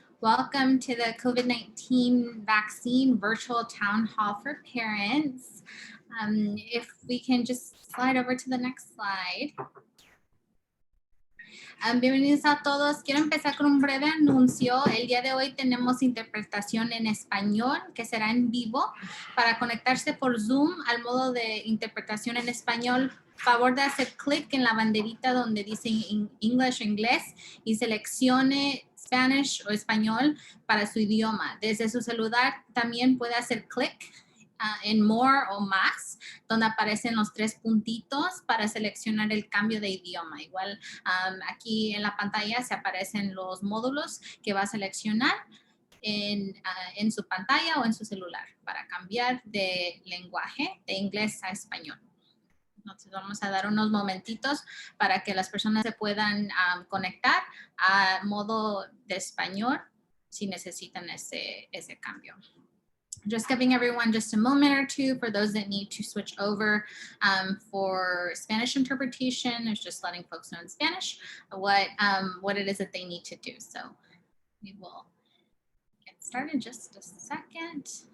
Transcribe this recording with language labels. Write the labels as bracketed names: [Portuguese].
[English] Welcome to the COVID-19 vaccine virtual town hall for parents. If we can just slide over to the next slide. [Spanish] Bienvenidos a todos. Quiero empezar con un breve anuncio. El día de hoy tenemos interpretación en español que será en vivo. Para conectarse por Zoom al modo de interpretación en español, favor de hacer clic en la banderita donde dice English o inglés y seleccione Spanish o español para su idioma. Desde su celular también puede hacer clic en More o Más, donde aparecen los 3 puntitos para seleccionar el cambio de idioma. Igual aquí en la pantalla se aparecen los módulos que va a seleccionar en su pantalla o en su celular para cambiar de lenguaje de inglés a español. Entonces vamos a dar unos momentitos para que las personas se puedan conectar a modo de español si necesitan ese cambio. [English] Just giving everyone just a moment or two for those that need to switch over for Spanish interpretation. It's just letting folks know in Spanish what it is that they need to do. So we will get started in just a second.